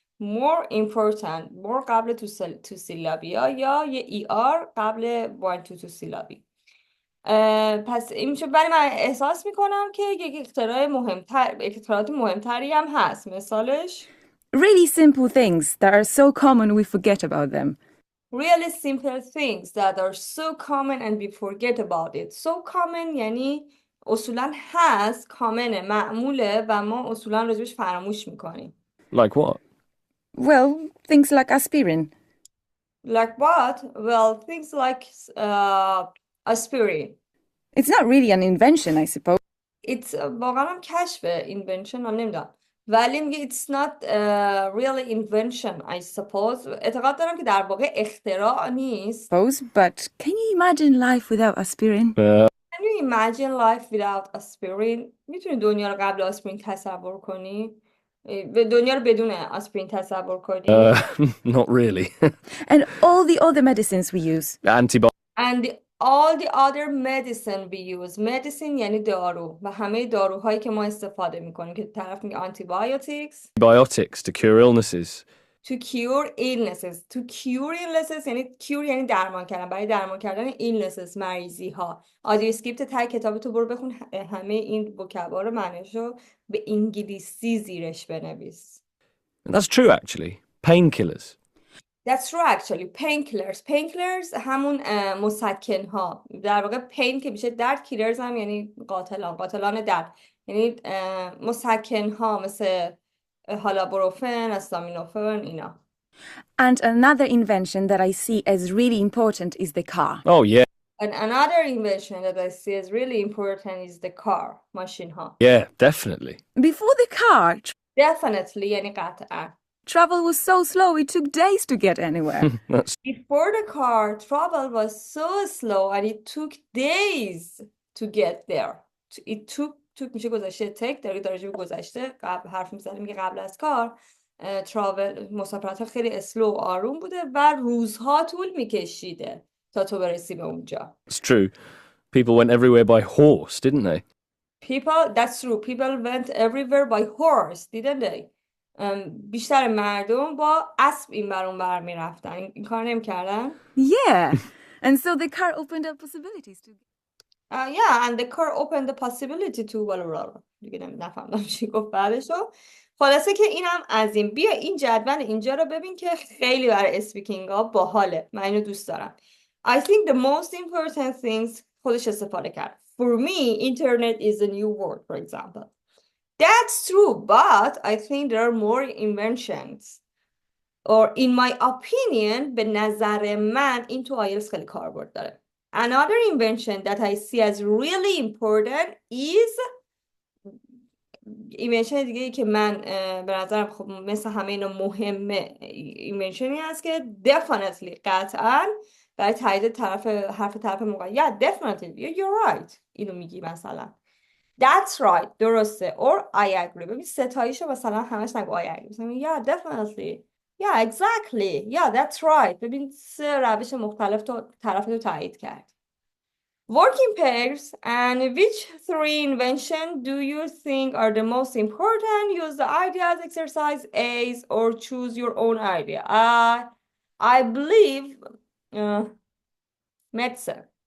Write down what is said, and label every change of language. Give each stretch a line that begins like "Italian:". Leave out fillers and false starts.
Persian: more important more قبل تو سیلابی یا یه ER قبل one to سیلابی. پس این میشه، ولی من احساس میکنم که یک اختراعات مهمتری هم هست. مثالش
English: Really simple things that are so common we forget about them. really simple things that are so common and we forget about it. So common
Persian: یعنی اصولا هست، کامنه، معموله و ما اصولا راجبش فراموش میکنیم.
English: Like what? Well, things like aspirin. Like what? Well, things like aspirin. It's not really an invention, I suppose.
Persian: It's واقعا هم کشفه. Invention هم نمیدونم، ولی میگه
English: it's not really invention I suppose.
Persian: اعتقاد دارم که در واقع اختراع نیست.
English: But can you imagine life without aspirin? Can you imagine life without aspirin?
Persian: میتونی دنیا رو قبل آسپرین تصور کنی؟ دنیا رو بدون آسپرین تصور کنی؟
English: Not really. And all the other medicines we use. And all the other medicine we use.
Persian: Medicine یعنی دارو و همه داروهایی که ما استفاده میکنیم که طرف میگه
English: Antibiotics to cure illnesses. To cure illnesses. To cure illnesses
Persian: یعنی cure یعنی درمان کردن، برای درمان کردن illnesses مریضی ها. آدیو اسکریپت تای کتابتو برو بخون، همه این وکبار رو معنیشو به انگلیسی زیرش بنویس.
English: That's true actually. Painkillers. That's true actually.
Persian: Painkillers همون مسکن ها. در واقع pain که میشه درد، killers هم یعنی قاتلان درد. یعنی مسکن ها مثل حالا بروفن، استامینوفن اینا.
English: And another invention that I see as really important is the car. Oh yeah. And another invention that I see as really important is the car.
Persian: ماشین ها.
English: Yeah, definitely. Before the car,
Persian: Definitely یعنی قطعا.
English: travel was so slow it took days to get anywhere. Before the car, travel was so slow and it took days to get there. It took
Persian: میشه گذشته take داره گذشته قبل حرف میزنیم که قبل از کار travel مسافرت خیلی اسلو و آروم بوده و روزها طول میکشیده تا تو برسی به اونجا.
English: It's true. People went everywhere by horse, didn't they? That's true. People went everywhere by horse, didn't they?
Persian: بیشتر مردم با اسب این بر اون بر میرفتن. این کار نمی‌کردن.
English: Yeah. And so the car opened up possibilities to. Yeah, and the car opened the possibility to
Persian: دیگه نفهمیدم چی گفت بعدشو. خلاصه که اینم از این. بیا این جدول اینجا رو ببین که خیلی برای اسپیکینگ ها باحاله. من اینو دوست دارم.
English: I think the most important things
Persian: خودش استفاده کرد.
English: For me, internet is a new word, for example. That's true, but I think there are more inventions. Or in my opinion,
Persian: به نظر من این تو آیلتس خیلی کاربرد داره.
English: Another invention that I see as really important is invention
Persian: دیگه ای که من به نظرم خب مثل همه اینا مهمه. inventionی هست که definitely قطعا برای تایید حرف طرف مقابل.
English: Yeah, definitely, you're right.
Persian: اینو میگی مثلا.
English: That's right,
Persian: درسته.
English: Or I agree.
Persian: ببین ستاییشو مثلا همش نگو I agree.
English: مثلا yeah, definitely. Yeah, exactly. Yeah, that's right.
Persian: ببین سه روش مختلف تو طرف تو تایید کرد.
English: Working pairs, and which three inventions do you think are the most important? Use the ideas exercise A's or choose your own idea. I believe medicine.